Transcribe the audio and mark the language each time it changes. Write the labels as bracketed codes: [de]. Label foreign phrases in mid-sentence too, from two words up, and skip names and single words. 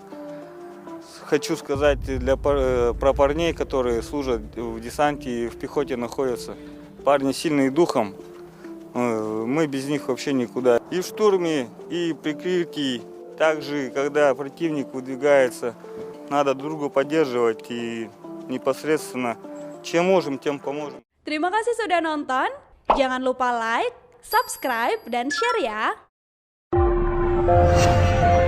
[ru] Хочу сказать про парней, которые служат в десанте и в пехоте находятся. Парни сильные духом, мы без них вообще никуда. И в штурме, и прикрытии, также когда противник выдвигается, надо друг друга поддерживать и непосредственно чем можем, тем поможем. [id] Terima kasih sudah nonton. Jangan lupa like, subscribe, dan share ya.